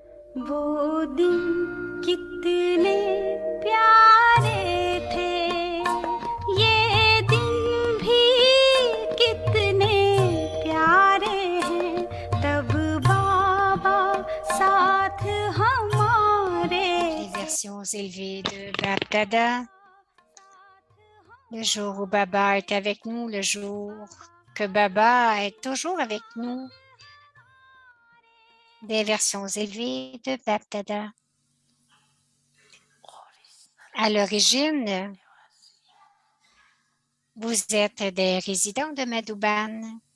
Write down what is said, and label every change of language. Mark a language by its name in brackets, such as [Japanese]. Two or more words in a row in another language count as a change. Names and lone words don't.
[Hindi] वो दिन कितने प्यारे थे ये दिन भी कितने प्यारे हैं तब बाबा साथ हमारे [French] Les versions élevées de Bab Dada. Le jour où Baba est avec nous, le jour que Baba est toujours avec nous. Des versions élevées de Bab Dada. À l'origine, vous êtes des résidents de Madhuban.